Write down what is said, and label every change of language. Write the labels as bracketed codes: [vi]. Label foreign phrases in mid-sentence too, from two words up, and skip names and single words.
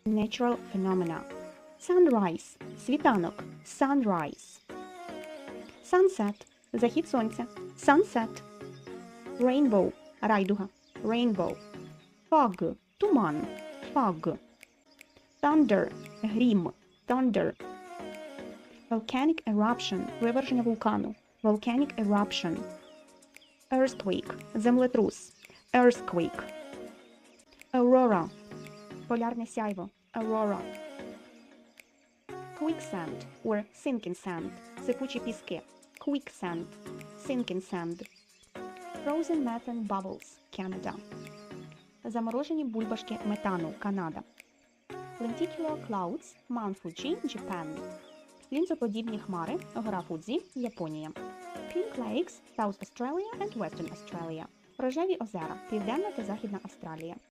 [en] Natural phenomena. Sunrise – світанок. Sunrise. Sunset – [uk] захід сонця. Sunset. [en] Rainbow – райдуга. Rainbow. Fog – туман. Fog. Thunder – грім. Thunder. Volcanic eruption – [uk] виверження вулкану. [en] Volcanic eruption. Earthquake – землетрус. Earthquake. Aurora – [uk] полярне сяйво. [en] Aurora. Quicksand or sinking sand – [uk] сипучі піски. [en] Quicksand. Sinking sand. Frozen methane bubbles – Canada. [uk] Заморожені бульбашки метану. Канада. [en] Lenticular clouds – Mount Fuji, Japan. [uk] Лінзоподібні хмари – гора Фудзі, Японія. [en] Pink Lakes – South Australia and Western Australia. [uk] Рожеві озера – Південна та Західна Австралія.